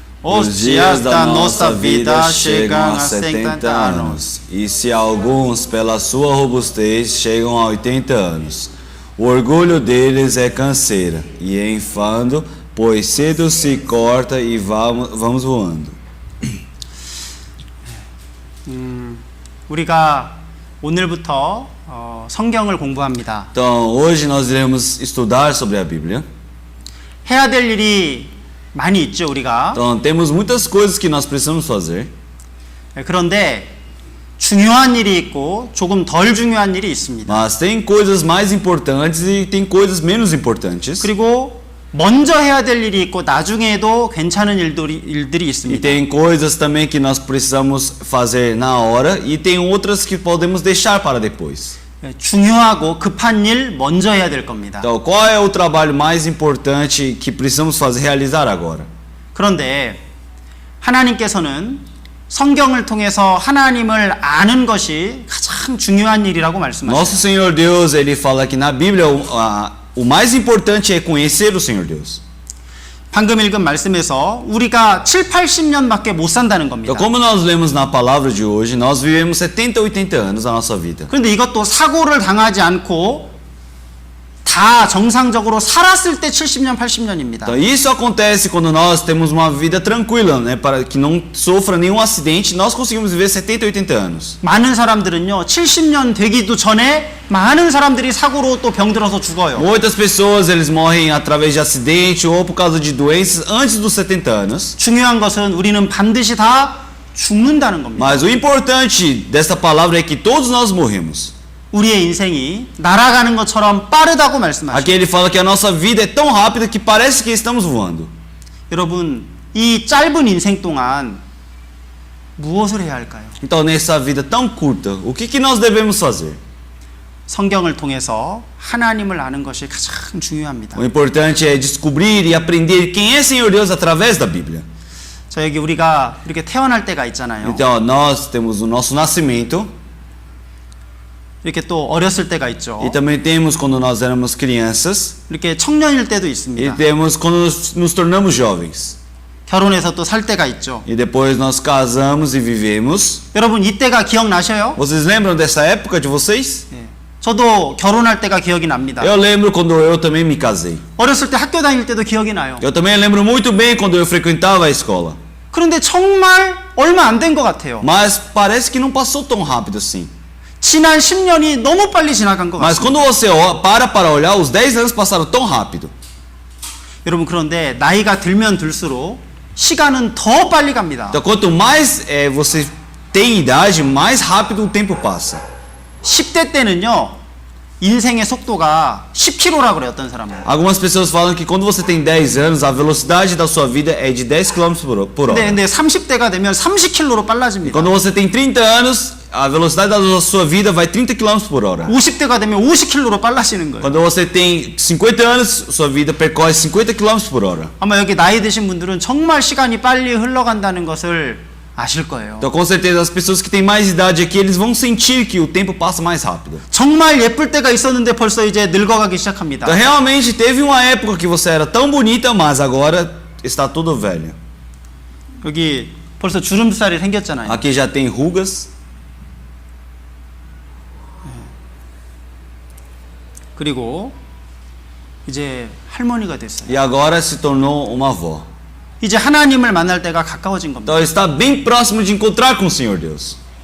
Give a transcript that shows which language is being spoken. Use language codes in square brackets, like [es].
[pt] Os dias da nossa vida chegam a 70 anos, e se alguns, pela sua robustez, chegam a 80 anos. O orgulho deles é canseira e é enfado, pois cedo se corta e vamos voando. [ko] 우리가 오늘부터 성경을 공부합니다. [pt] Então, hoje nós iremos estudar sobre a Bíblia. [ko] 해야 될 일이 많이 있죠, 우리가. [pt] Então, temos muitas coisas que nós precisamos fazer. [ko] 그런데 중요한 일이 있고 조금 덜 중요한 일이 있습니다. [pt] Mas tem coisas mais importantes e tem coisas menos importantes. [ko] 그리고 먼저 해야 될 일이 있고 나중에도 괜찮은 일들이 [pt] E [ko] 있습니다. [pt] tem coisas também que nós precisamos fazer na hora e tem outras que podemos deixar para depois. [ko] 중요하고 급한 일 먼저 해야 될 겁니다. [pt] Então, qual é o trabalho mais importante que precisamos realizar agora? [ko] 그런데 하나님께서는 성경을 통해서 하나님을 아는 것이 가장 중요한 일이라고 말씀하셨어요. [pt] Nosso Senhor Deus, ele fala que na Bíblia o mais importante é conhecer o Senhor Deus. [ko] 방금 읽은 말씀에서 우리가 7, 80년밖에 못 산다는 겁니다. [pt] Então, como nós lemos na palavra de hoje, nós vivemos 70, 80 anos da nossa vida. [ko] 그런데 이것도 sa고를 당하지 않고 다 정상적으로 살았을 때 70년, 80년입니다. [pt] Então, isso acontece quando nós temos uma vida tranquila, né, para que não sofra nenhum acidente, nós conseguimos viver 70, 80 anos. [ko] 많은 사람들은요, 70년 되기도 전에 많은 사람들이 사고로 또 병들어서 죽어요. [pt] Muitas pessoas, eles morrem através de acidente ou por causa de doenças antes dos 70 anos. [ko] 중요한 것은 우리는 반드시 다 죽는다는 겁니다. [pt] Mas o importante dessa palavra é que todos nós morremos. [ko] 우리의 인생이 날아가는 것처럼 빠르다고 말씀하십니다. [pt] Aqui ele fala que a nossa vida é tão rápida que parece que estamos voando. [ko] 여러분, 이 짧은 인생 동안 무엇을 해야 할까요? [pt] Então, nessa vida tão curta, o que nós devemos fazer? [ko] 성경을 통해서 하나님을 아는 것이 가장 중요합니다. [pt] O importante é descobrir e aprender quem é Senhor Deus através da Bíblia. [ko] 자, 여기 우리가 이렇게 태어날 때가 있잖아요. [pt] Então, nós temos o nosso nascimento [ko] 이렇게 또 어렸을 때가 있죠. [pt] e também temos quando nós éramos crianças [ko] 이렇게 청년일 때도 [pt] e [ko] 있습니다. [pt] temos quando nos tornamos jovens. [ko] 결혼해서 또 살 때가 있죠. [pt] E depois nós casamos e vivemos. [ko] 여러분 이때가 기억나셔요? [pt] Vocês lembram dessa época de vocês? [ko] 예. 저도 결혼할 때가 기억이 납니다. [pt] Eu lembro quando eu também me casei. [ko] 어렸을 때 학교 다닐 때도 기억이 나요. [pt] Eu também lembro muito bem quando eu frequentava a escola. [ko] 그런데 정말 얼마 안 된 것 같아요. [pt] Mas parece que não passou tão rápido assim. [ko] 지난 10년이 너무 빨리 지나간 것 [pt] Mas [ko] 같습니다. [pt] quando você para olhar, os 10 anos passaram tão rápido. [ko] 여러분 그런데 나이가 들면 들수록 시간은 더 빨리 갑니다. [pt] Então quanto mais você tem idade, mais rápido o tempo passa. [ko] 10대 때는요. 인생의 속도가 10km라고 그래요, 어떤 사람은. [pt] Algumas pessoas falam que quando você tem 10 anos, a velocidade da sua vida é de 10 km por hora. [ko] 근데 30대가 되면 30km로 빨라집니다. [pt] Quando você tem 30 anos, a velocidade da sua vida vai 30 km por hora. [ko] 50대가 되면 50km로 빨라지는 거예요. [pt] Quando você tem 50 anos, sua vida percorre 50 km por hora. [ko] 아마 여기 나이 드신 분들은 정말 시간이 빨리 흘러간다는 것을 아실 거예요. [pt] Então, com certeza, as pessoas que têm mais idade aqui, eles vão sentir que o tempo passa mais rápido. [ko] 정말 예쁠 때가 있었는데 벌써 이제 늙어가기 시작합니다. [pt] Então, realmente, teve uma época que você era tão bonita, mas agora está tudo velho. [ko] 여기 벌써 주름살이 생겼잖아요. [pt] Aqui já tem rugas. [ko] 그리고 이제 할머니가 됐어요. [pt] E agora se tornou uma avó. [ko] 이제 하나님을 만날 때가 가까워진 겁니다. [pt] Então está bem próximo de encontrar com o Senhor Deus.